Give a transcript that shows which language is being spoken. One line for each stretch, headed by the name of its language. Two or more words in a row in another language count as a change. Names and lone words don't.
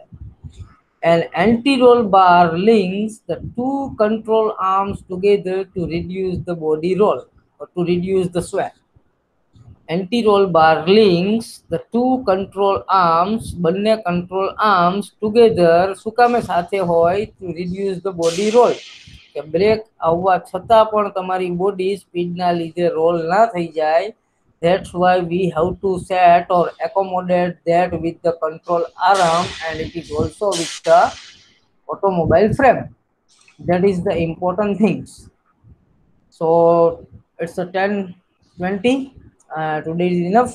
English: An anti-roll bar links the two control arms together to reduce the body roll or to reduce the sway. Anti-roll bar links the two control arms, બંને control arms together
Gujarati: શું કામે સાથે હોય
English: to reduce the body roll,
Gujarati: કે બ્રેક આવવા છતાં પણ તમારી બોડી સ્પીડના લીધે રોલ ના થઈ જાય.
English: That's why we have to set or accommodate that with the control arm, and it is also with the automobile frame. That is the important things. So it's a 10:20. Today is enough.